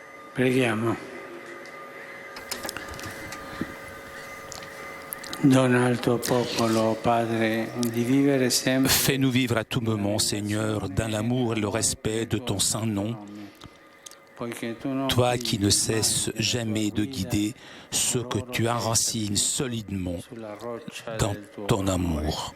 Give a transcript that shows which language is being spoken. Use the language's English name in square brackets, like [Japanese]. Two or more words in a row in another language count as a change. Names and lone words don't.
[Italian] Preghiamo. Dona al tuo popolo, Padre, di vivere sempre. [French] Fais-nous vivre à tout moment, Seigneur, dans l'amour et le respect de ton saint nom, toi qui ne cesses jamais de guider ceux que tu enracines solidement dans ton amour.